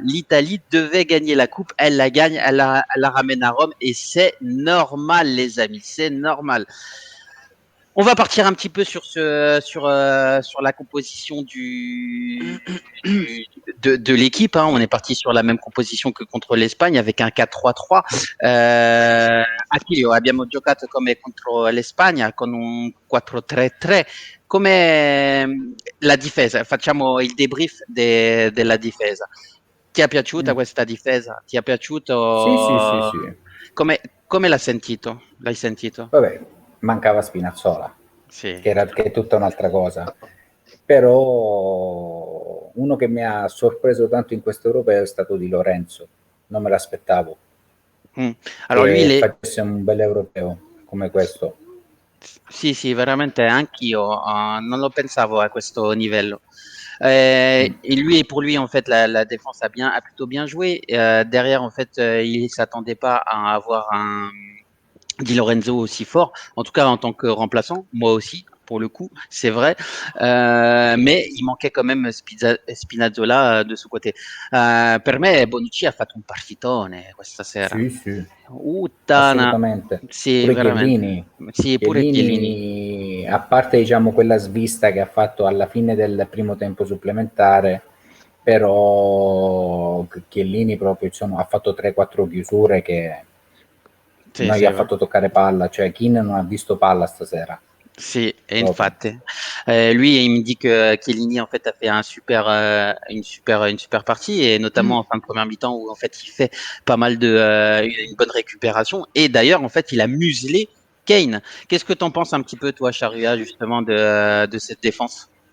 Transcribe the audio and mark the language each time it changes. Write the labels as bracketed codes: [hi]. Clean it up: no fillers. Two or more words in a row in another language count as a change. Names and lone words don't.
[fr] L'Italie devait gagner la coupe, elle la gagne, elle la ramène à Rome et c'est normal les amis, c'est normal. On va partir un petit peu sur la composition de l'équipe. Hein. On est parti sur la même composition que contre l'Espagne avec un 4-3-3. [it] Attilio, abbiamo giocato come contro l'Espagna con un 4-3-3. Come la difesa? Facciamo il debrief della difesa. Ti è piaciuta questa difesa? Ti è piaciuto? Sì. Come l'hai sentito? Vabbè, mancava Spinazzola, sì. che è tutta un'altra cosa. Però uno che mi ha sorpreso tanto in questo europeo è stato Di Lorenzo. Non me l'aspettavo. Allora, lui facesse un bel europeo come questo. Sì, veramente anch'io non lo pensavo a questo livello. [fr] Et pour lui, en fait, la défense a plutôt bien joué. Derrière, en fait, il s'attendait pas à avoir un Di Lorenzo aussi fort, en tout cas en tant que remplaçant, moi aussi, pour le coup, c'est vrai. Mais il manquait quand même Spinazzola de ce côté. [it] Per me Bonucci ha fatto un partitone questa sera. Sì. Uttana. Assolutamente. Sì, pure veramente. Chiellini. Sì, pure Chiellini. A parte diciamo quella svista che ha fatto alla fine del primo tempo supplementare, però Chiellini proprio ha fatto 3-4 chiusure che non gli ha fatto toccare palla, cioè Keane non ha visto palla stasera. Si, et infatti. [fr] Lui, il me dit que Chiellini en fait a fait une super partie et notamment en fin de première mi-temps où en fait il fait pas mal une bonne récupération et d'ailleurs en fait il a muselé Kane. Qu'est-ce que t'en penses un petit peu toi, Charrua, justement de cette défense?